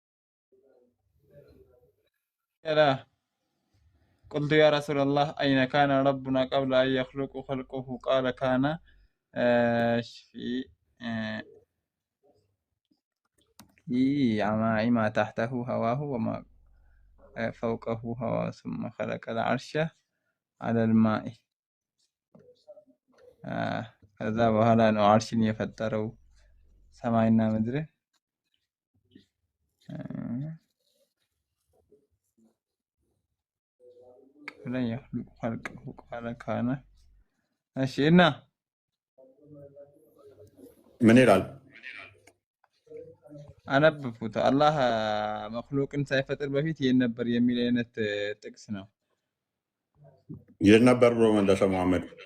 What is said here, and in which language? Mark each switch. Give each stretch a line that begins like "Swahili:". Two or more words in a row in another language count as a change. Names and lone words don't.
Arabic: قلت يا رسول الله أين كان ربنا قبل أن يخلق خلقه قال كان في عماء ما تحته هواه وما فوقه هواه ثم خلق العرش على الماء
Amharic: ከዛ በኋላ ነው አርሽን የፈጠረው ሰማይና ምድር ላይ
Arabic: يخلق خلقه قال كان
Amharic: እሺ እና ምን ይላል? አነበብኩት። አላህ መክሉቅን ሳይፈጥር በፊት ይሄን ነበር የሚል አይነት ጥቅስ ነው። ይሄን ነበር ብሎ መለሰ መሐመድ።